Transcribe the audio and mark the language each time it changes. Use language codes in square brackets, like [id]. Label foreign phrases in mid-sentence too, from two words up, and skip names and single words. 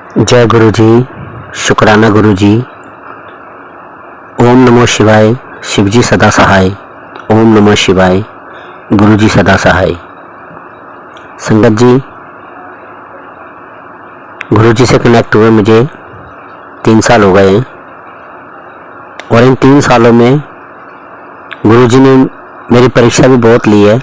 [hi] जय गुरु जी, शुक्राना गुरु जी। ओम नमो शिवाय, शिवजी सदा सहाय। ओम नमो शिवाय, गुरु जी सदा सहाय। संगत जी, गुरु जी से कनेक्ट हुए मुझे 3 साल हो गए हैं और इन 3 सालों में गुरु जी ने मेरी परीक्षा भी बहुत ली है।